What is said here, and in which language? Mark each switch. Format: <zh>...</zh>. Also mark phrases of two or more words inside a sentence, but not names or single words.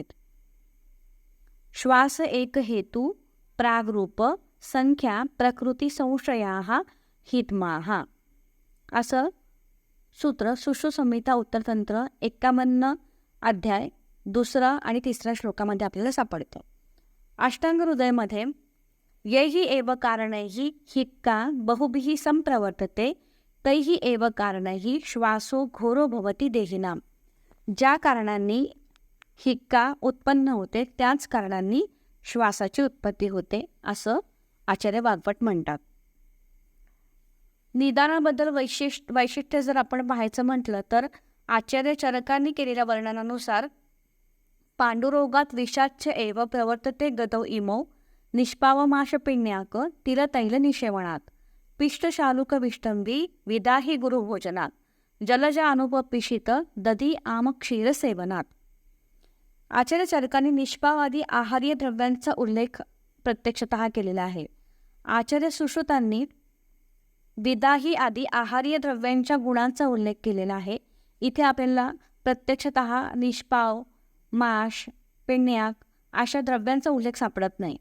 <sa>श्वास एक हेतू प्रागरूप संख्या प्रकृती संशया हितमाहा</sa> <mr>असं सूत्र सुश्रुत संहिता उत्तरतंत्र 51 अध्याय 2 आणि 3 श्लोकामध्ये आपल्याला सापडतं. अष्टांग हृदयमध्ये</mr> <sa>यैहि एव कारणैहि हिक्का बहुभिः संप्रवर्तते तैहि एव कारणैहि श्वासो घोरो भवति देहिनाम.</sa> <mr>ज्या कारणांनी हिक्का उत्पन्न होते त्याच कारणांनी श्वासाची उत्पत्ती होते असं आचार्य वाग्भट म्हणतात. निदानाबद्दल वैशिष्ट्य जर आपण पाहायचं म्हटलं तर आचार्य चरकांनी केलेल्या वर्णनानुसार पांडुरोगात</mr> <sa>विषाच्च एव प्रवर्तते गतौ इमौ निष्पावमाशपिण्याक तिलतैल निषेवणात पिष्टशालुक विष्टंबी विदाही गुरुभोजनात जलजा अनुपपिशित दधी आम क्षीर सेवनात.</sa> <mr>आचार्य चरकांनी निष्पावादी आहार्य द्रव्यांचा उल्लेख प्रत्यक्षतः केलेला आहे. आचार्य सुश्रुतांनी विदाही आदी आहार्य द्रव्यांच्या गुणांचा उल्लेख केलेला आहे. इथे आपल्याला प्रत्यक्षतः निष्पाव, माश, पिण्याक अशा द्रव्यांचा उल्लेख सापडत नाही.</mr>